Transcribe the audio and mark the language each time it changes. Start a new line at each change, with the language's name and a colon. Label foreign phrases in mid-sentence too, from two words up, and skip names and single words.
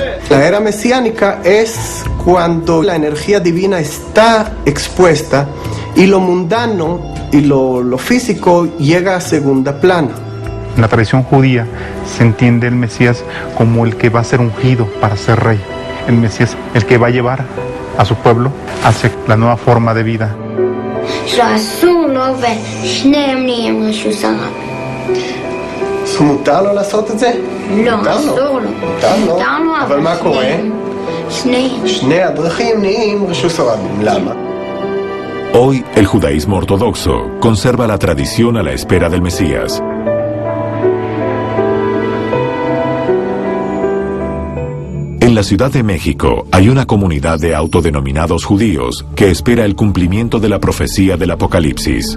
Spanish: La era mesiánica es cuando la energía divina está expuesta y lo mundano y lo físico llega a segunda plano. En la tradición judía se entiende el Mesías como el que va a ser ungido para ser rey. El Mesías, el que va a llevar a su pueblo hacia la nueva forma de vida.
Hebrew: מותר לו לעשות את זה? לא, אסור לו. מותר לו, אבל מה קורה? שני הדרכים נהיים רשות הרבים. למה?
Spanish: Hoy, el judaísmo ortodoxo conserva la tradición a la espera del Mesías. En la Ciudad de México hay una comunidad de autodenominados judíos que espera el cumplimiento de la profecía del Apocalipsis.